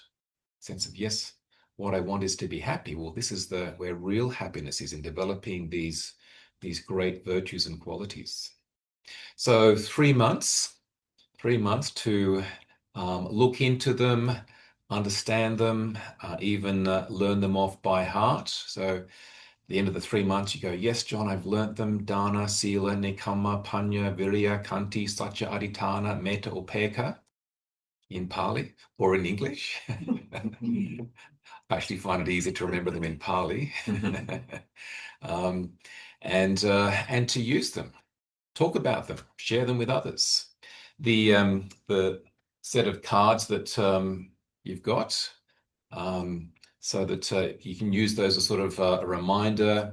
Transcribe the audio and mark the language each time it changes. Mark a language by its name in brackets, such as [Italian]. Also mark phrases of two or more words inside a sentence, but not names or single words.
[English] Sense of, yes, what I want is to be happy. Well, this is where real happiness is, in developing these great virtues and qualities. So 3 months, 3 months to look into them, understand them, even learn them off by heart. So at the end of the 3 months, you go, yes, John, I've learnt them. [Pali] Dana, Sila, Nekkhama, Panya, Virya, Kanti, Satya, Adhitthana, Metta, Upekkha [English] in Pali or in English. I actually find it easier to remember them in Pali. um, and to use them, talk about them, share them with others. The set of cards that you've got, um, so that you can use those as sort of a reminder.